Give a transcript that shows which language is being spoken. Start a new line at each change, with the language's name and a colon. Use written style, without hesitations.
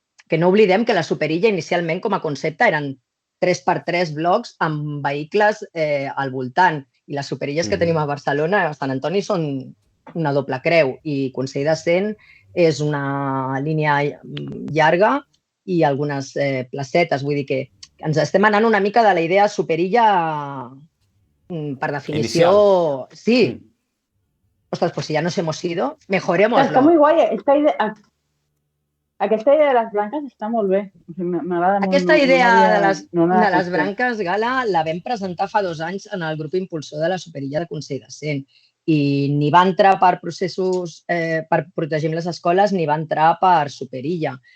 Catalan: Que no oblidem que la superilla inicialment com a concepte eren 3x3 blocs amb vehicles al voltant i les superilles que tenim a Barcelona, a Sant Antoni, són una doble creu i Consell de Cent és una línia llarga i algunes placetes. Vull dir que ens estem anant una mica de la idea superilla per definició... Inicial. Sí.
Spanish: Ostras, pues si ya nos hemos ido, mejorémoslo. Está muy guay.
Catalan: Aquesta idea de les branques està molt bé. M'agrada molt. Aquesta idea de les branques, Gala, la vam presentar fa 2 anys en el grup impulsor de la superilla de Consell de Cent i ni va entrar per processos per protegir les escoles ni va entrar per superilla.